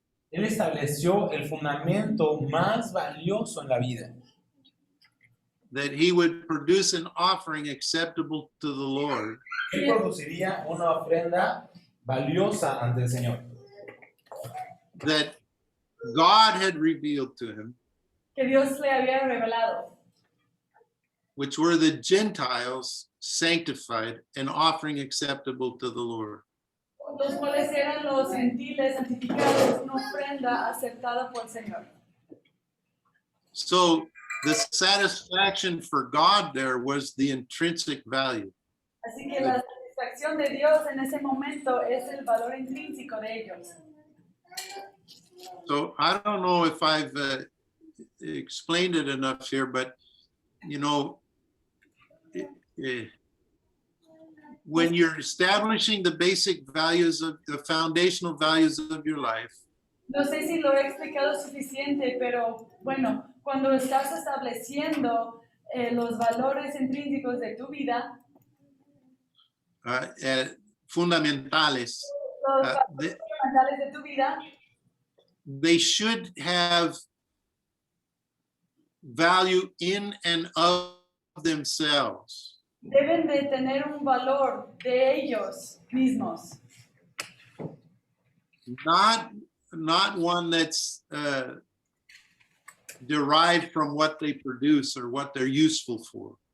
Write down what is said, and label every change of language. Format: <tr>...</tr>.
<es>él estableció el fundamento más valioso en la vida,</es> <en>That he would produce an offering acceptable to the Lord.</en> <es>él produciría una ofrenda valiosa ante el Señor,</es> <en>That God had revealed to him,</en> <es>que Dios le había revelado,</es> <en>which were the Gentiles sanctified, an offering acceptable to the Lord.</en> <es>los cuales eran los gentiles santificados, una ofrenda aceptada por el Señor.</es> <en>So the satisfaction for God there was the intrinsic value.</en> <es>Así que la satisfacción de Dios en ese momento es el valor intrínseco de ellos.</es> <en>So I don't know if I've explained it enough here, but you know, when you're establishing the basic values of the foundational values of your life,</en> <es>No sé si lo he explicado suficiente, pero bueno, cuando estás estableciendo los valores intrínsecos de tu vida, fundamentales, los valores fundamentales de tu vida,</es> <en>they should have value in and of themselves.</en> <es>deben de tener un valor de ellos mismos.</es> <en>Not one that's derived from what they produce or what they're useful for.</en>